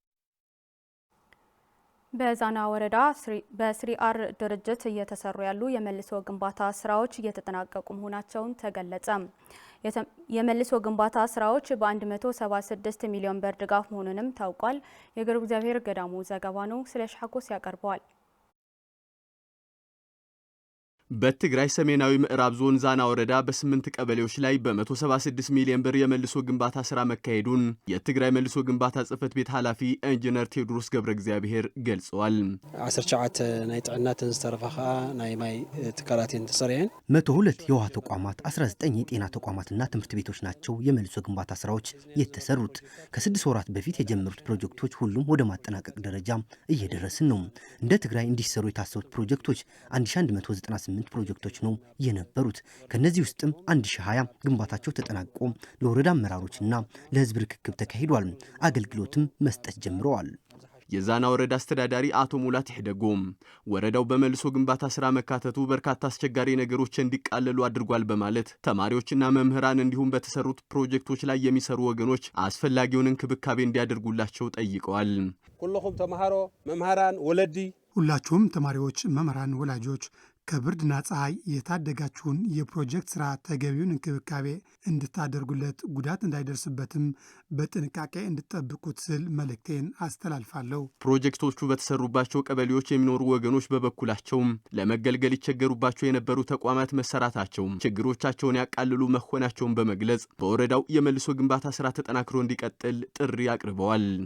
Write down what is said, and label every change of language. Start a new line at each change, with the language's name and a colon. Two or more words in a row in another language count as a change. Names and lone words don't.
Amharic: በዛና ወረዳ በስሪአር ድርጅት እየተሰሩ ያሉ የመልሶ ግንባታ ስራዎች እየተጠናቀቁ መሆናቸውን ተገለጸ። የመልሶ ግንባታ ስራዎች በ176 ሚሊዮን ብር ድጋፍ መሆኑንም ታውቋል። የገብረ እግዚአብሔር ገዳሙ ዘገባ ነው። ስለሽ ሐጎስ ያቀርበዋል። በትግራይ ሰሜናዊ ምዕራብ ዞን ዛና ወረዳ በ8 ቀበሌዎች ላይ በ176 ሚሊዮን ብር የመልሶ ግንባታ ስራ መካሄዱን የትግራይ መልሶ ግንባታ ጽሕፈት ቤት ኃላፊ ኢንጂነር ቴዎድሮስ ገብረ እግዚአብሔር ገልጸዋል።
Tigrinya: 19 ናይ ጥዕናትን ዝተረፈኻ ናይ ማይ ትካላትን ተሰሪየን
Amharic: 102 የውሃ ተቋማት 19 የጤና ተቋማትና ትምህርት ቤቶች ናቸው የመልሶ ግንባታ ስራዎች የተሰሩት። ከ6 ወራት በፊት የጀመሩት ፕሮጀክቶች ሁሉም ወደ ማጠናቀቅ ደረጃ እየደረስን ነው። እንደ ትግራይ እንዲሰሩ የታሰቡት ፕሮጀክቶች 1198 ፕሮጀክቶች ነው የነበሩት። ከነዚህ ውስጥም 1020 ግንባታቸው ተጠናቆ ለወረዳ አመራሮችና ለህዝብ ርክክብ ተካሂዷል። አገልግሎትም መስጠት ጀምረዋል። የዛና ወረዳ አስተዳዳሪ አቶ ሙላት ይደጎም ወረዳው በመልሶ ግንባታ ስራ መካተቱ በርካታ አስቸጋሪ ነገሮች እንዲቃለሉ አድርጓል በማለት ተማሪዎችና መምህራን እንዲሁም በተሰሩት ፕሮጀክቶች ላይ የሚሰሩ ወገኖች አስፈላጊውን እንክብካቤ እንዲያደርጉላቸው ጠይቀዋል።
Tigrinya: ሁሉም ተማሃሮ መምህራን ወለዲ
Amharic: ሁላችሁም ተማሪዎች፣ መምህራን፣ ወላጆች ከብርድና ፀሐይ የታደጋችሁን የፕሮጀክት ስራ ተገቢውን እንክብካቤ እንድታደርጉለት ጉዳት እንዳይደርስበትም በጥንቃቄ እንድትጠብቁት ስል መልእክቴን አስተላልፋለሁ። ፕሮጀክቶቹ በተሰሩባቸው ቀበሌዎች የሚኖሩ ወገኖች በበኩላቸው ለመገልገል ይቸገሩባቸው የነበሩ ተቋማት መሰራታቸው ችግሮቻቸውን ያቃልሉ መሆናቸውን በመግለጽ በወረዳው የመልሶ ግንባታ ስራ ተጠናክሮ እንዲቀጥል ጥሪ አቅርበዋል።